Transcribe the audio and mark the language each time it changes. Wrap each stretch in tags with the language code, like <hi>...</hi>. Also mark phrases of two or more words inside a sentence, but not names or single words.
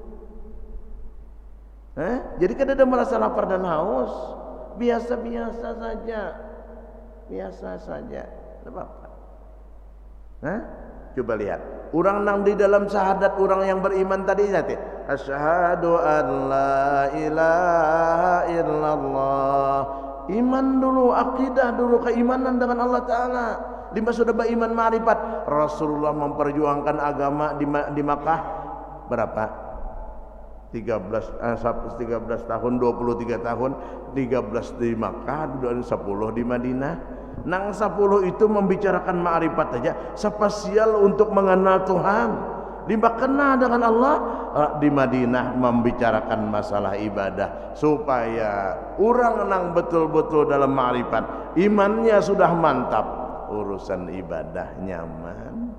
<id>Jadi kada ada merasa lapar dan haus, biasa-biasa saja, tidak apa-apa. Coba lihat, orang nang di dalam syahadat orang yang beriman tadi nanti,</id> <ar>asyhadu an la ilaha illallah,</ar> <id>iman dulu, akidah dulu, keimanan dengan Allah Taala. Lima sudah beriman ma'rifat. Rasulullah memperjuangkan agama di Makkah berapa? 13 tahun 23 tahun 13 di Makkah 10 di Madinah nang 10 itu membicarakan ma'rifat saja spesial untuk mengenal Tuhan lima kenal dengan Allah di Madinah membicarakan masalah ibadah supaya orang nang betul-betul dalam ma'rifat imannya sudah mantap urusan ibadah nyaman.</id>